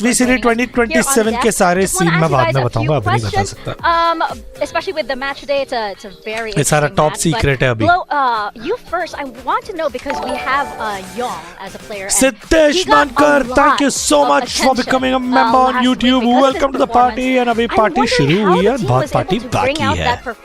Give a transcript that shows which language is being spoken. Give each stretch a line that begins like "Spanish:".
Hindi: VCT 2027 के सारे scene मैं बाद में बताऊंगा, अभी नहीं बता सकता.
English: Especially with the match today, it's a very.
Hindi: ये सारा टॉप सीक्रेट है अभी.
English: You first, I want to know because we have Yong as a player. Sitesh Mankar, thank you so much for becoming a member on YouTube. Welcome to the party.
Hindi: And अभी party शुरू हुई है, बहुत party बाकी है.